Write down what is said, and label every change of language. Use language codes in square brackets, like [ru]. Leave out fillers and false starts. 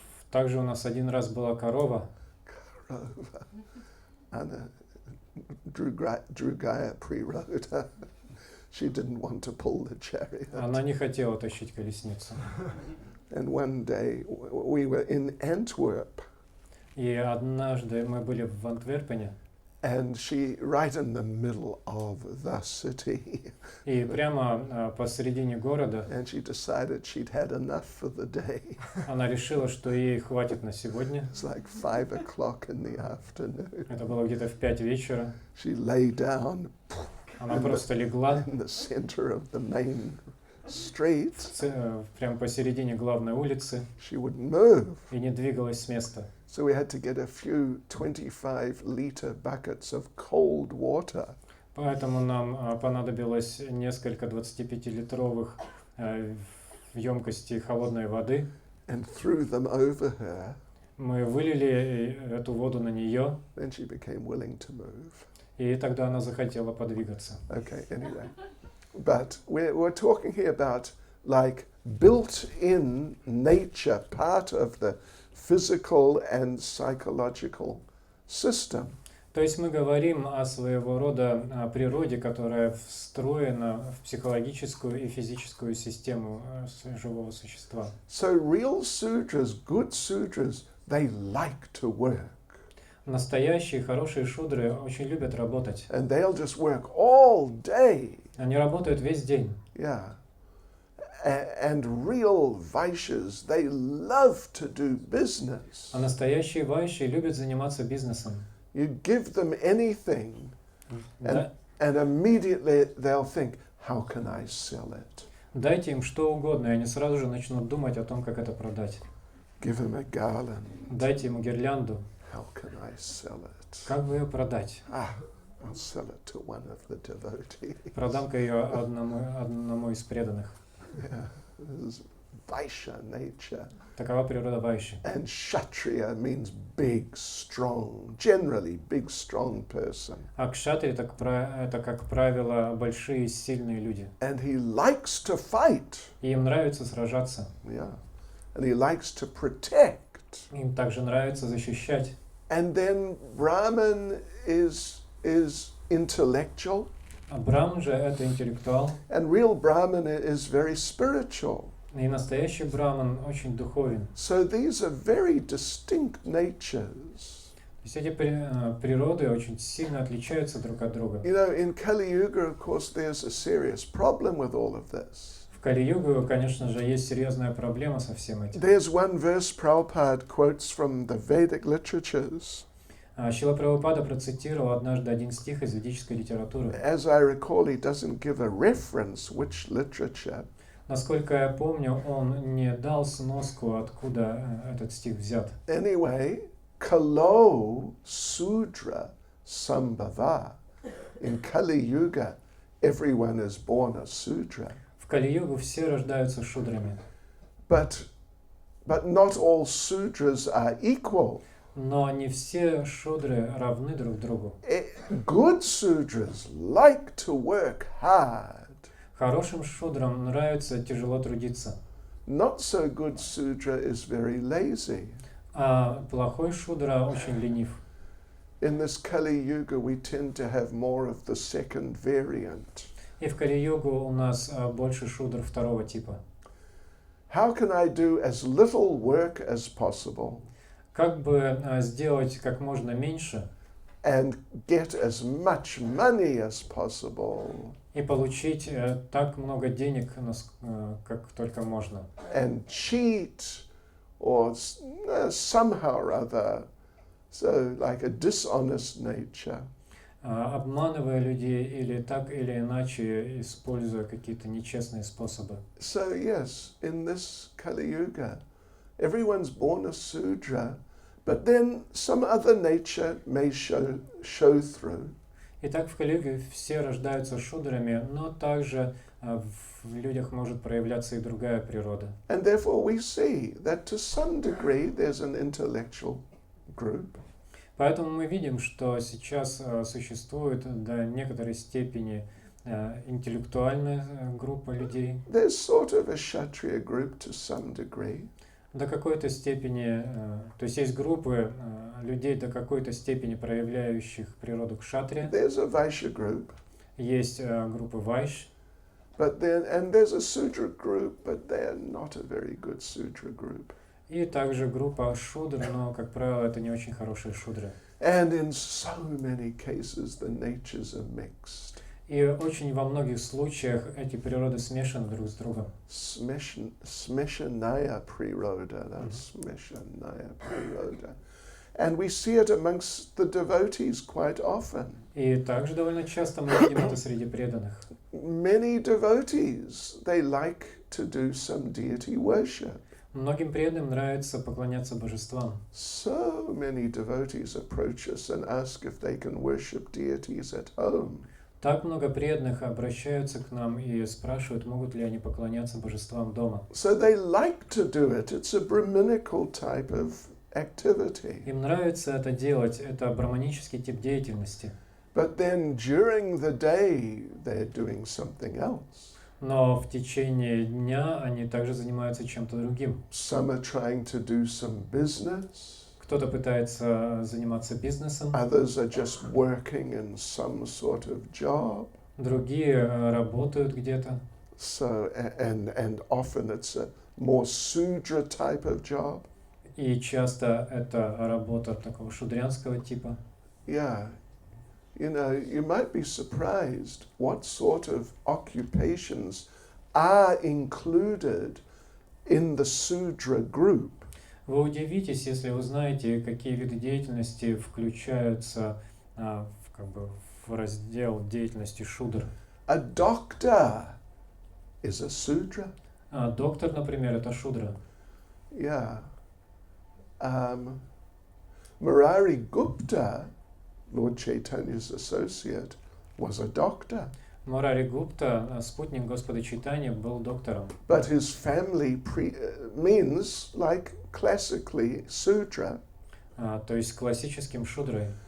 [ru] Также у нас один раз была корова, Anna Drugaya природа. [en] She didn't want to pull the chariot. [ru] она не хотела тащить колесницу. [en] And one day we were in Antwerp. [ru] И однажды мы были в Антверпене, [en] And she right in the middle of the city. [ru] и прямо посередине города [en] And she decided she'd had enough for the day. [ru] она решила, что ей хватит на сегодня. [en] It's like 5 o'clock in the afternoon. [ru] Это было где-то в 5 вечера. [en] She lay down [ru] Она просто легла [en] in the center of the main street. [ru] прямо посередине главной улицы [en] She wouldn't move. [ru] и не двигалась с места. [en] So we had to get a few 25-liter buckets of cold water. [ru] Поэтому нам понадобилось несколько 25-литровых емкостей холодной воды. [en] And threw them over her. [ru] Мы вылили эту воду на нее, [en] Then she became willing to move. [ru] и тогда она захотела подвигаться. [en] Okay, anyway. But we're talking here about like built-in nature, part of the physical and psychological system. [ru] То есть мы говорим о своего рода природе, которая встроена в психологическую и физическую систему живого существа. [en] So real sudras, good sudras, they like to work. [ru] Настоящие хорошие шудры очень любят работать. [en] And they'll just work all day. [ru] Они работают весь день. [en] Yeah. And real Vaishyas, they love to do business. [ru] А настоящие вайши любят заниматься бизнесом. [en] You give them anything, [ru] Да- [en] and immediately they'll think, how can I sell it? [ru] Дайте им что угодно, и они сразу же начнут думать о том, как это продать. [en] Give them a garland. [ru] Дайте ему гирлянду. [en] How can I sell it? [ru] Как бы ее продать? [en] I'll sell it to one of the devotees. [ru] Продам-ка ее одному из преданных. [en] Yeah, this is Vaishya nature. [ru] Такова природа вайши. [en] And Kshatriya means big, strong, generally big, strong person. [ru] А кшатри это, как правило, большие, сильные люди. [en] And he likes to fight. [ru] И им нравится сражаться. [en] Yeah. And he likes to protect. [ru] Им также нравится защищать. [en] And then Brahman is intellectual. [ru] А Брахман же это интеллектуал. [en] And real Brahman is very spiritual. [ru] И настоящий Брахман очень духовен. [en] So these are very distinct natures. [ru] То есть эти природы очень сильно отличаются друг от друга. [en] You know, in Kali Yuga, of course, there's a serious problem with all of this. [ru] В Кали-югу, конечно же, есть серьезная проблема со всем этим. [en] There's one verse Prabhupada quotes from the Vedic literatures. [ru] Шрила Прабхупада процитировал однажды один стих из ведической литературы. [en] As I recall, he doesn't give a reference which literature. [ru] Насколько я помню, он не дал сноску, откуда этот стих взят. [en] Anyway, [sa] Kalo Sudra Sambhava. [en] In Kali Yuga, everyone is born a Sudra. [ru] В Кали-югу все рождаются шудрами. [en] But But not all Sudras are equal. [ru] Но не все шудры равны друг другу. [en] Good Sudras like to work hard. [ru] Хорошим шудрам нравится тяжело трудиться, [en] Not so good Sudra is very lazy. [ru] а плохой шудра очень ленив. [en] In this Kali Yuga, we tend to have more of the second variant. [ru] И в Кали-югу у нас больше шудр второго типа. [en] How can I do as little work as possible [ru] Как бы сделать как можно меньше [en] and get as much money as possible [ru] и получить так много денег, как только можно. [en] and cheat or somehow or other, so like a dishonest nature? [ru] Обманывая людей или так или иначе используя какие-то нечестные способы. [en] So yes, in this Kali Yuga, everyone's born a Sudra, but then some other nature may show through. [ru] Итак, в Кали-юге все рождаются шудрами, но также в людях может проявляться и другая природа. [en] And therefore we see that to some degree there's an intellectual group. [ru] Поэтому мы видим, что сейчас существует до некоторой степени интеллектуальная группа людей, [en] There's sort of a Kshatriya group to some degree. [ru] до какой-то степени, то есть группы людей до какой-то степени проявляющих природу кшатрия, [en] There's a Vaishya group, [ru] есть группы вайш, [en] and there's a Sudra group, but they're not a very good Sudra group. [ru] и также группа шудр, но, как правило, это не очень хорошие шудры. [en] And in so many cases the natures are mixed. [ru] И очень во многих случаях эти природы смешаны друг с другом. Smeshanaya priroda, Smeshanaya priroda. [en] And we see it amongst the devotees quite often. [ru] И также довольно часто мы видим это среди преданных. [en] Many devotees, they like to do some deity worship. [ru] Многим преданным нравится поклоняться божествам. [en] So many devotees approach us and ask if they can worship deities at home. [ru] Так много преданных обращаются к нам и спрашивают, могут ли они поклоняться божествам дома. [en] So they like to do it. It's a Brahminical type of activity. [ru] Им нравится это делать, это брахманический тип деятельности. [en] But then during the day they're doing something else. [ru] Но в течение дня они также занимаются чем-то другим. [en] Some are trying to do some business. [ru] Кто-то пытается заниматься бизнесом, [en] Others are just working in some sort of job. [ru] другие работают где-то. [en] So and often it's a more Sudra type of job. [ru] И часто это работа такого шудрянского типа. [en] Yeah. You know, you might be surprised what sort of occupations are included in the Sudra group. [ru] Вы удивитесь, если узнаете, какие виды деятельности включаются в раздел деятельности шудр. [en] A doctor is a Sudra. [ru] Доктор, например, это шудра. [en] Yeah. Murari Gupta, Lord Chaitanya's associate, was a doctor. [ru] Мурари Гупта, спутник Господа Чайтаньи, был доктором. [en] But his family means like classically Sudra. [ru] То есть классическим шудрой.